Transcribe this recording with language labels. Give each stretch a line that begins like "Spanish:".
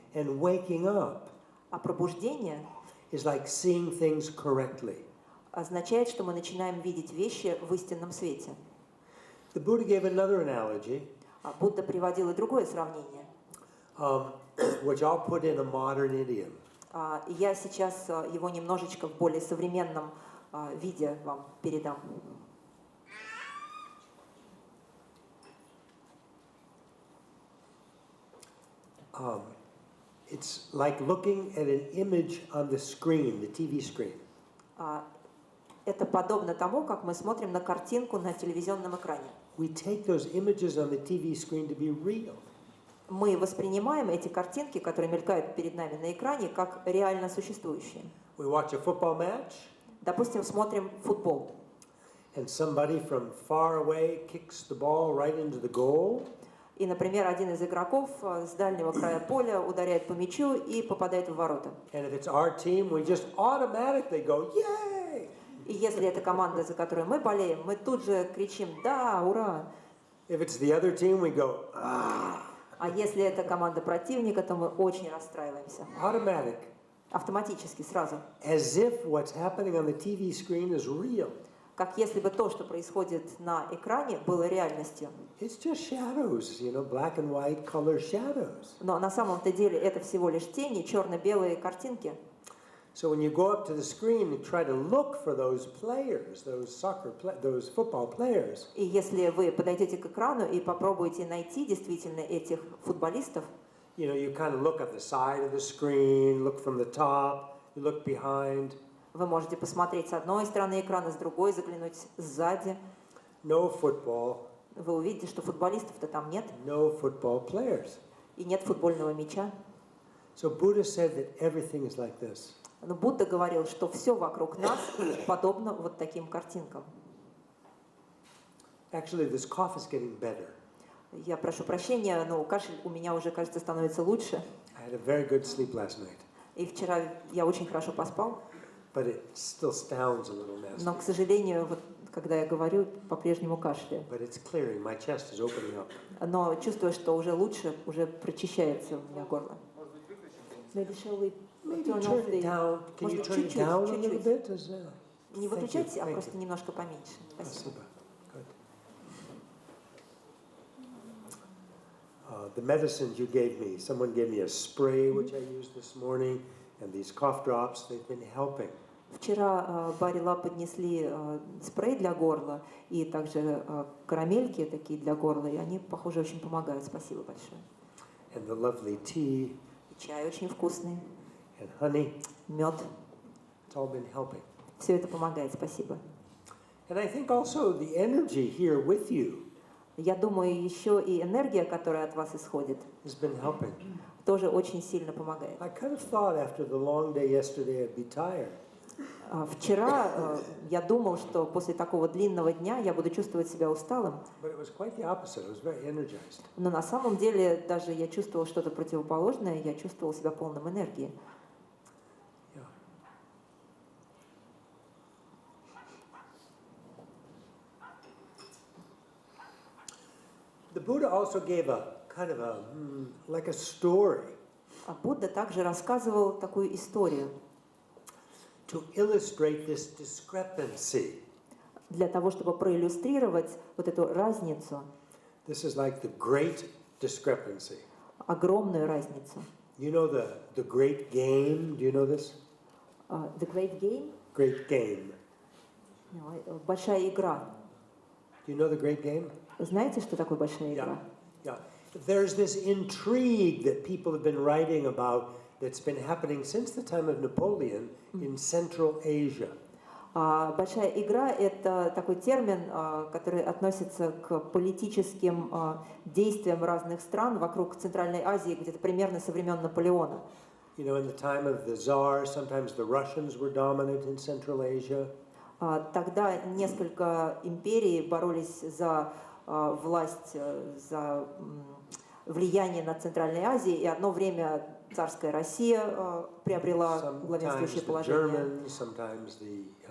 English: And waking up
Russian: А пробуждение
English: is like seeing things correctly.
Russian: означает, что мы начинаем видеть вещи в истинном свете.
English: The Buddha gave another analogy,
Russian: Будда приводил и другое сравнение.
English: which I'll put in a modern idiom.
Russian: И я сейчас его немножечко в более современном виде вам передам.
English: It's like looking at an image on the screen, the TV screen.
Russian: Это подобно тому, как мы смотрим на картинку на телевизионном экране.
English: We take those images on the TV screen to be real.
Russian: Мы воспринимаем эти картинки, которые мелькают перед нами на экране, как реально существующие.
English: We watch a football match,
Russian: Допустим, смотрим футбол,
English: and somebody from far away kicks the ball right into the goal.
Russian: и, например, один из игроков с дальнего края поля ударяет по мячу и попадает в ворота.
English: And if it's our team, we just automatically go, yay!
Russian: И если это команда, за которую мы болеем, мы тут же кричим «Да, ура!».
English: If it's the other team, we go, ah!
Russian: А если это команда противника, то мы очень расстраиваемся.
English: Automatic.
Russian: Автоматически, сразу.
English: As if what's happening on the TV screen is real.
Russian: Как если бы то, что происходит на экране, было реальностью.
English: It's just shadows, black and white color shadows.
Russian: Но на самом-то деле это всего лишь тени, черно-белые картинки.
English: So when you go up to the screen and try to look for those players, those football players,
Russian: И если вы подойдете к экрану и попробуете найти действительно этих футболистов,
English: you kind of look at the side of the screen, look from the top, you look behind.
Russian: вы можете посмотреть с одной стороны экрана, с другой, заглянуть сзади.
English: No football,
Russian: Вы увидите, что футболистов-то там нет,
English: no football players.
Russian: и нет футбольного мяча.
English: So Buddha said that everything is like this.
Russian: Но Будда говорил, что все вокруг нас подобно вот таким картинкам.
English: Actually, this cough is getting better.
Russian: Я прошу прощения, но кашель у меня уже, кажется, становится лучше.
English: I had a very good sleep last night,
Russian: И вчера я очень хорошо поспал,
English: but it still sounds a little
Russian: но,
English: nasty.
Russian: к сожалению, вот, когда я говорю, по-прежнему кашляю.
English: But it's clearing. My chest is opening up.
Russian: Но чувствую, что уже лучше, уже прочищается у меня горло.
English: Maybe shall we Maybe turn turn off it the... down. Can you
Russian: Может,
English: turn it down a little
Russian: чуть-чуть.
English: bit? Is that...
Russian: Не
English: Thank
Russian: выключайте,
English: you,
Russian: а
English: thank
Russian: просто
English: you.
Russian: немножко поменьше. Спасибо. Спасибо.
English: Good. The medicines you gave me, someone gave me a spray which I used this morning, and these cough drops, they've been helping.
Russian: Вчера Барри поднесли спрей для горла и также карамельки такие для горла, и они, похоже, очень помогают. Спасибо большое.
English: And the lovely tea
Russian: Чай очень вкусный,
English: and honey,
Russian: мед.
English: it's all been helping.
Russian: Все это помогает. Спасибо.
English: And I think also the energy here with you
Russian: Я думаю, еще и энергия, которая от вас исходит,
English: has been helping.
Russian: тоже очень сильно помогает.
English: I kind of thought after the long day yesterday I'd be tired.
Russian: Вчера я думал, что после такого длинного дня я буду чувствовать себя усталым,
English: But it was quite the opposite. I was very energized.
Russian: но на самом деле даже я чувствовал что-то противоположное, я чувствовал себя полным энергии.
English: Yeah. The Buddha also gave a kind of like a story
Russian: А Будда также рассказывал такую историю
English: to illustrate this discrepancy.
Russian: для того, чтобы проиллюстрировать вот эту разницу,
English: This is like the great discrepancy.
Russian: огромную разницу.
English: You know the great game? Do you know this? The Great Game, Great game.
Russian: большая игра.
English: Do you know the great game?
Russian: Знаете, что такое большая игра?
English: Yeah. There's this intrigue that people have been writing about that's been happening since the time of Napoleon in Central Asia.
Russian: Большая игра – это такой термин, который относится к политическим действиям разных стран вокруг Центральной Азии, где-то примерно со времен Наполеона.
English: You know, in the time of the Tsar, sometimes the Russians were dominant in Central Asia.
Russian: Тогда несколько империй боролись за власть, за влияние на Центральной Азии, и одно время царская Россия приобрела главенствующее положение.